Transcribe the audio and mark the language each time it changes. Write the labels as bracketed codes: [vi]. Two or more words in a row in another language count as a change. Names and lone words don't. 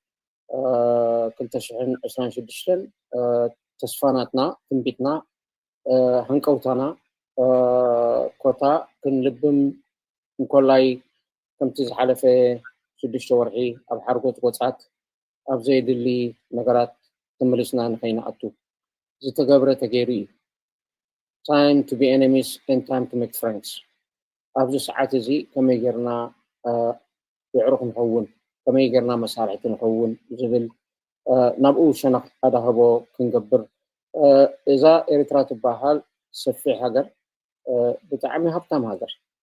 [ti] 2026 ተስፋናትና ትንቢትና ሃንቀውታና ኮታ ክንልብም እንኮላይ ከምቲ ዝሓለፈ 6 ወርሒ ኣብ ሓርጎት ወፃት ኣብ ዘይድሊ ነገራት ተመሊስና ንኸይንኣቱ ዝተገብረ ተገይሩ እዩ [en] time to be enemies and time to make friends [ti] ኣብዚ ሰዓት እዚ ከመይ ጌርና ይዕሩኽ ንኸውን ከመይ ጌርና መሳርሒት ንኸውን ዝብል ናብኡ ሸነኽ ኣዳህቦ ክንገብር እዛ ኤርትራ ትበሃል ሰፊሕ ሃገር ብጣዕሚ ሃብታም ሃገር